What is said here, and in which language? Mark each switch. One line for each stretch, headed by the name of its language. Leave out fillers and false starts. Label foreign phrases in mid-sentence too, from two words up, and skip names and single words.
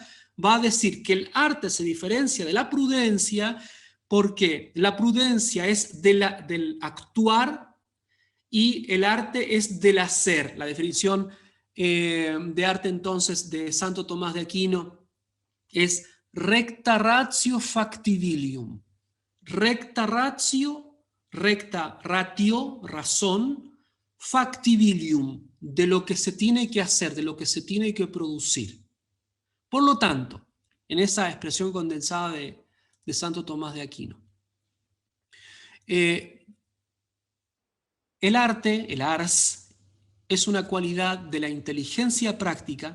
Spanish: Va a decir que el arte se diferencia de la prudencia porque la prudencia es del actuar y el arte es del hacer. La definición de arte entonces de Santo Tomás de Aquino es
Latin: recta ratio factibilium. Recta ratio, recta ratio,
Spanish: razón, factibilium, de lo que se tiene que hacer, de lo que se tiene que producir. Por lo tanto, en esa expresión condensada de Santo Tomás de Aquino, el arte, el ars, es una cualidad de la inteligencia práctica.